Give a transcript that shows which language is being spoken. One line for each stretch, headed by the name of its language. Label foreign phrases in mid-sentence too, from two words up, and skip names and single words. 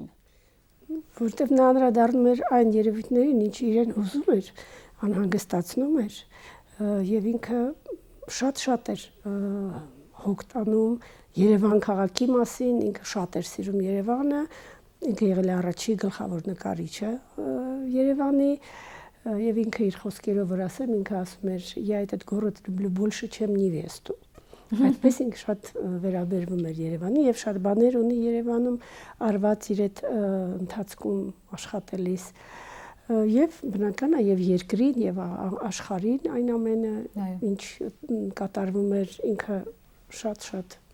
Armenian: Որտեվ նա անդրադառնում էր այն երևույթներին, ինչ իրեն ուզում էր, անհանգստացնում էր, եւ ինքը շատ էր հոգ տանում Երևան քաղաքի մասին, ինքը շատ էր սիրում Երևանը, ինքը եղել է առաջի գլխավոր նկարիչը Երևանի եւ ինքը իր խոսքերով որ ասեմ, ինքը ասում էր
Russian: «Я этот город люблю больше, чем невесту».
Armenian: Այդպես ինքը շատ վերաբերվում էր Երևանի եւ շատ բաներ ունի Երևանում արված իր այդ ընթացքում աշխատելիս եւ բնական է եւ երկրին եւ աշխարհին այն ամենը ինչ կատարվում էր ինքը շատ